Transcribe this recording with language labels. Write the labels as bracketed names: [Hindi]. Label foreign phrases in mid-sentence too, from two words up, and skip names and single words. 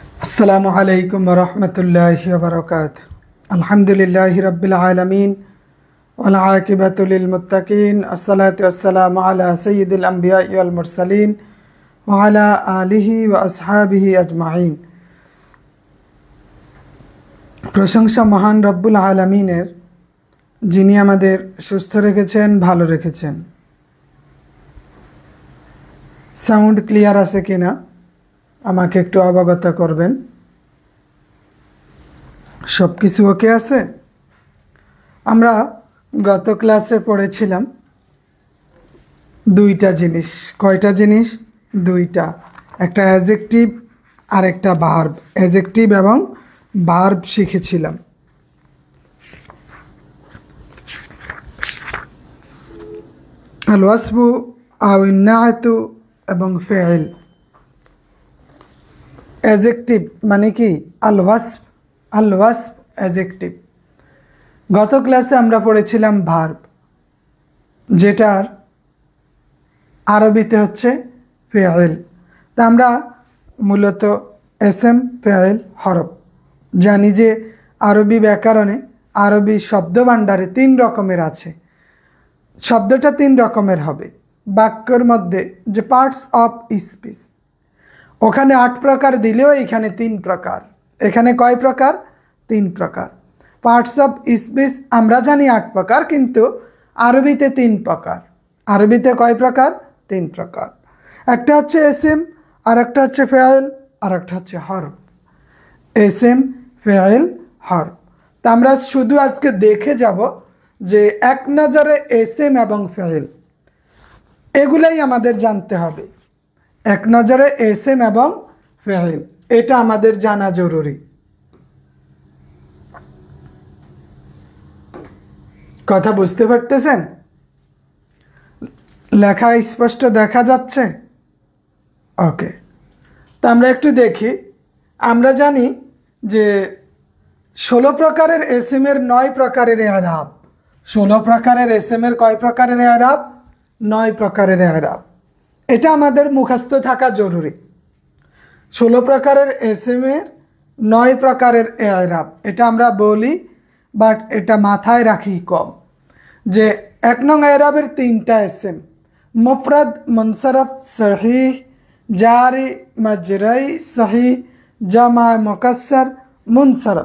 [Arabic] السلام عليكم ورحمة الله وبركاته. الحمد لله رب العالمين والعاقبة للمتقين. الصلاة والسلام على سيد الأنبياء والمرسلين وعلى آله وأصحابه أجمعين. [Bangla] প্রশংসা মহান রব্বুল আলামীনের, যিনি আমাদের সুস্থ রেখেছেন, ভালো রেখেছেন। [English] sound clear [Bangla] আছে কিনা আমাকে একটু অবগত করবেন। সব কিছু ওকে আছে? আমরা গত ক্লাসে পড়েছিলাম দুইটা জিনিস। কয়টা জিনিস? দুইটা। একটা অ্যাডজেক্টিভ আর একটা ভার্ব। অ্যাডজেক্টিভ এবং ভার্ব শিখেছিলাম। [Arabic] الوصف أو النعت [Bangla] এবং ফিল। অ্যাডজেক্টিভ মানে কি [Arabic] الوصف [Bangla] অ্যাডজেক্টিভ। গত ক্লাসে আমরা পড়েছিলাম ভার্ব, যেটার আরবিতে হচ্ছে ফেইল। তা আমরা মূলত [Arabic] اسم فعل حرف [Bangla] জানি যে আরবি ব্যাকরণে আরবি শব্দ ভাণ্ডারে তিন রকমের আছে। শব্দটা তিন রকমের হবে। বাক্যের মধ্যে যে [English] parts of speech [Bangla] ওখানে 8 প্রকার দিলেও এখানে 3 প্রকার। এখানে কয় প্রকার? 3 প্রকার। [English] parts of speech [Bangla] আমরা জানি 8 প্রকার, কিন্তু আরবিতে 3 প্রকার। আরবিতে কয় প্রকার? 3 প্রকার। একটা হচ্ছে এসএম, আরেকটা হচ্ছে ফাইল, আরেকটা হচ্ছে হরফ। এসএম, ফাইল, হরফ। তো আমরা শুধু আজকে দেখে যাব যে এক নজরে এসএম এবং ফাইল এগুলাই আমাদের জানতে হবে। এক নজরে এসএম এবং ফেইল এটা আমাদের জানা জরুরি। কথা বুঝতে পারতেছেন? লেখা স্পষ্ট দেখা যাচ্ছে? ওকে। তো আমরা একটু দেখি। আমরা জানি যে 16 প্রকারের এসএম এর 9 প্রকারের এরাব। 16 প্রকারের এসএম এর কয় প্রকারের এরাব? 9 প্রকারের এরাব। এটা আমাদের মুখস্থ থাকা জরুরি। 16 প্রকারের এসএম এর 9 প্রকারের ইরাব এটা আমরা বলি, বাট এটা মাথায় রাখি কম যে এক নং ইরাবের 3টা এসএম: [Arabic] مفرد، منصرف، صحيح، جاري، مجرى، صحيح، جمع، مكسر، منصرف.